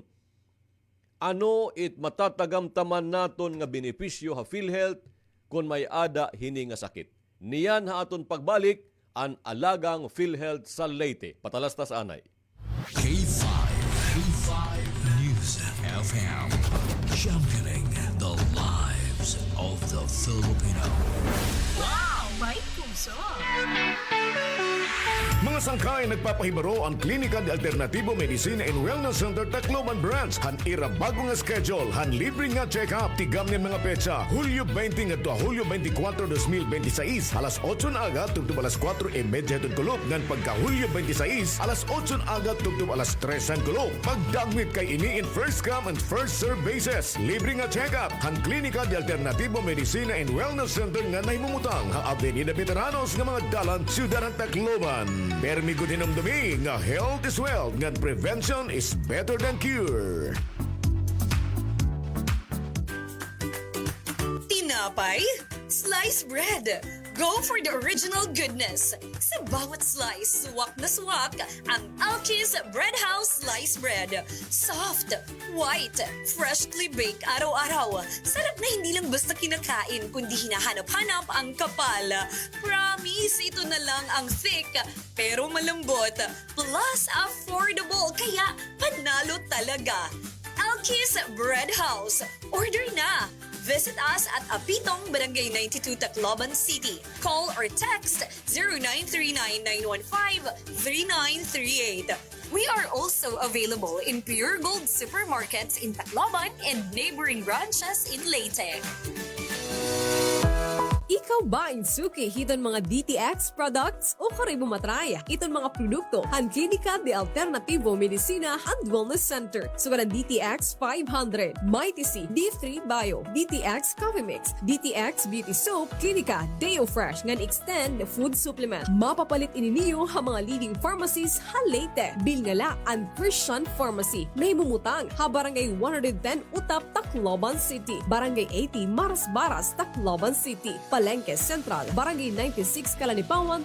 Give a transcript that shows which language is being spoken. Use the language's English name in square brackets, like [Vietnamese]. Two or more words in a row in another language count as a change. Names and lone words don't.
[Waray] Ano it matatagamtaman naton nga benepisyo ha PhilHealth kung may ada hini nga sakit. Niyan ha aton pagbalik ang alagang PhilHealth sa Leyte. Patalastas anay. K5 News FM, [English] championing the lives of the Filipino. [Filipino] Wow! May puso! [Waray] Mga sangkay nagpapahibaro ang Klinika de Alternativo Medicina and Wellness Center Tacloban Branch. Han ira bago nga schedule, han libre nga check-up. Tigam niyan mga petsa, Hulyo 20 at Hulyo 24, 2026. Alas 8 na agad, tugtub alas 4:30 hatod kulop. Ngan pagka Hulyo 26, alas 8 na agad, tugtub alas 3 ang kulop. Pagdagmit kay ini in [English] first come and first serve basis. [Waray] Libre nga check-up. Han Klinika de Alternativo Medicina and Wellness Center nga nahimumutang ha Avenida Veteranos nga mga dalan, Ciudad ng Tacloban. Permi ko din ang dumi nga [English] health is wealth, [Waray] nga [English] prevention is better than cure. [Filipino] Tinapay? [English] Sliced bread. Go for the original goodness. [Filipino] Sa bawat slice, suwak na suwak ang Alkis Bread House Sliced Bread. [English] Soft, white, freshly baked araw-araw. [Filipino] Sarap na hindi lang basta kinakain, kundi hinahanap-hanap ang kapal. Promise, ito na lang ang thick, pero malambot. Plus, affordable, kaya panalo talaga. Alkis Bread House. Order na! [English] Visit us at Apitong, Barangay 92, Tacloban City. Call or text 0939-915-3938. We are also available in Pure Gold supermarkets in Tacloban and neighboring branches in Leyte. [Waray] Ikaw ba insuki hiton mga DTX products o karibo matraya iton mga produkto han Klinika de Alternativo Medicina and Wellness Center sugaran DTX 500, Mighty C, D3 Bio, DTX Coffee Mix, DTX Beauty Soap, Klinika Deo Fresh ngan [English] extend food supplement. [Waray] Mapapalit ininiyo ha mga [English] leading pharmacies [Waray] ha Leyte, Bilngala and Christian Pharmacy. Nahimumutang ha Barangay 110 Utap, Tacloban City, Barangay 80 Maras-Baras, Tacloban City, Palengke Central, Barangay 96 Kalanipawan,